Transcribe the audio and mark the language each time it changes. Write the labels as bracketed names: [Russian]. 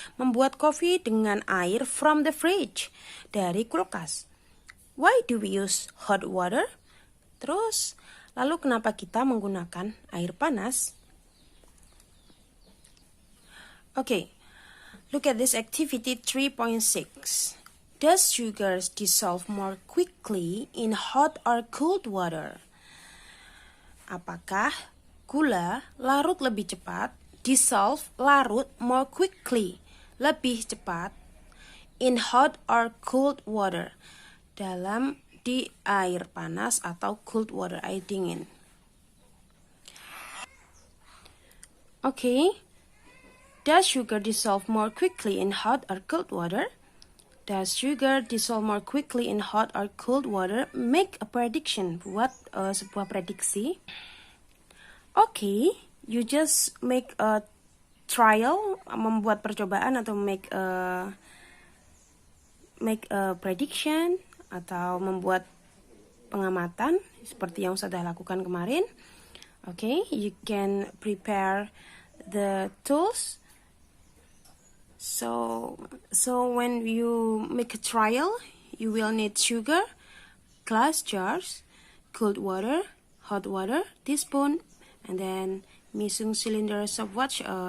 [Indonesian] Membuat kopi dengan air [English] from the fridge, [Indonesian] dari kulkas. [English] Why do we use hot water? [Indonesian] Terus, lalu kenapa kita menggunakan air panas? [English] Okay, look at this activity 3.6. Does sugars dissolve more quickly in hot or cold water? [Indonesian] Apakah gula larut lebih cepat, dissolve larut [English] more quickly, [Indonesian] lebih cepat, [English] in hot or cold water, [Indonesian] di air panas atau [English] cold water, [Indonesian] air dingin? [English] Okay, does sugar dissolve more quickly in hot or cold water? Does sugar dissolve more quickly in hot or cold water? Make a prediction. [Indonesian] Buat sebuah prediksi. [English] Okay, you just make a trial, [Indonesian] membuat percobaan atau [English] make a prediction [Indonesian] atau membuat pengamatan seperti yang sudah lakukan kemarin. [English] Okay, you can prepare the tools. So when you make a trial, you will need sugar, glass jars, cold water, hot water, teaspoon, and then mixing cylinder stopwatch.